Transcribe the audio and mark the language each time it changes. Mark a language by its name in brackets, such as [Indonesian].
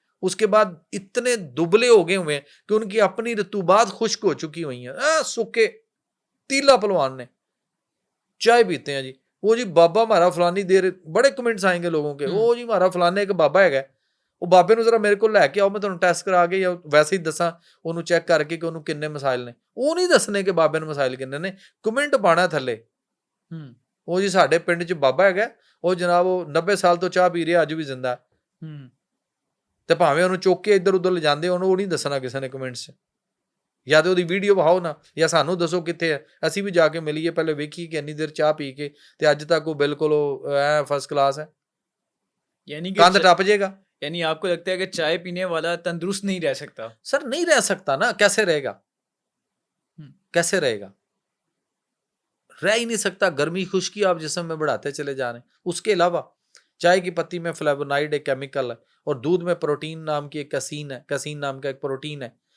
[Hindi] उसके बाद इतने दुबले हो गए हुए कि उनकी अपनी रतूबात खुश्क हो चुकी हुई है। सूखे तीला पहलवान ने चाय पीते हैं जी, वो जी बाबा हमारा फलानी देर, बड़े कमेंट्स आएंगे लोगों के, ओ जी हमारा फलाने एक बाबा है, [Punjabi] ਉਹ ਬਾਬੇ ਨੂੰ ਜ਼ਰਾ ਮੇਰੇ ਕੋਲ ਲੈ ਕੇ ਆਓ, ਮੈਂ ਤੁਹਾਨੂੰ ਟੈਸਟ ਕਰਾ ਕੇ ਜਾਂ ਵੈਸੇ ਹੀ ਦੱਸਾਂ ਉਹਨੂੰ ਚੈੱਕ ਕਰਕੇ ਕਿ ਉਹਨੂੰ ਕਿੰਨੇ ਮਸਾਇਲ ਨੇ। ਉਹ ਨਹੀਂ ਦੱਸਣੇ ਕਿ ਬਾਬੇ ਨੂੰ ਮਸਾਇਲ ਕਿੰਨੇ ਨੇ, ਕਮੈਂਟ ਪਾਣਾ ਥੱਲੇ, ਉਹ ਜੀ ਸਾਡੇ ਪਿੰਡ 'ਚ ਬਾਬਾ ਹੈਗਾ, ਉਹ ਜਨਾਬ ਉਹ 90 ਸਾਲ ਤੋਂ ਚਾਹ ਪੀ ਰਿਹਾ, ਅੱਜ ਵੀ ਜ਼ਿੰਦਾ, ਤੇ ਭਾਵੇਂ ਉਹਨੂੰ ਚੁੱਕ ਕੇ ਇੱਧਰ ਉੱਧਰ ਲਿਜਾਂਦੇ, ਉਹਨੂੰ ਉਹ ਨਹੀਂ ਦੱਸਣਾ ਕਿਸੇ ਨੇ ਕਮੈਂਟਸ 'ਚ। ਜਾਂ ਤੇ ਉਹਦੀ ਵੀਡੀਓ ਵਿਖਾਓ ਨਾ, ਜਾਂ ਸਾਨੂੰ ਦੱਸੋ ਕਿੱਥੇ ਹੈ, ਅਸੀਂ ਵੀ ਜਾ ਕੇ ਮਿਲੀਏ, ਪਹਿਲੇ ਵੇਖੀਏ ਕਿ ਇੰਨੀ ਦੇਰ ਚਾਹ ਪੀ ਕੇ ਤੇ ਅੱਜ ਤੱਕ ਉਹ ਬਿਲਕੁਲ ਐ ਫਸਟ ਕਲਾਸ ਹੈ। [Hindi] यानी [Punjabi] ਕੰਧ ਟੱਪ ਜਾਏਗਾ। [Hindi] यानी आपको लगता है कि चाय पीने वाला तंदुरुस्त नहीं रह सकता? सर नहीं रह सकता ना, कैसे रहेगा, कैसे रहेगा, रह ही नहीं सकता। गर्मी खुश्की आप जिस्म में बढ़ाते चले जा रहे हैं। उसके अलावा चाय की पत्ती में फ्लेवोनाइड एक केमिकल है, और दूध में प्रोटीन नाम की एक कैसीन है, कैसीन नाम का एक प्रोटीन है।